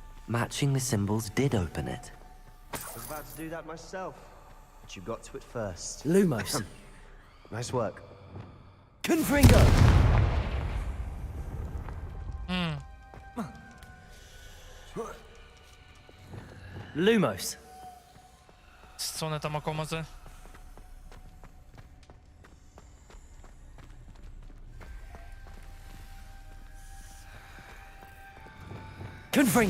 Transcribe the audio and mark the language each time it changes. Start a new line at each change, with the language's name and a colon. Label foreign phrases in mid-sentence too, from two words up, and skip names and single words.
English: Matching the symbols did open it. I was about to do that myself, but you got to it first. Lumos. Nice work. Confringo! Lumos.
Polish: Co one tam ako może?
English: Confringo.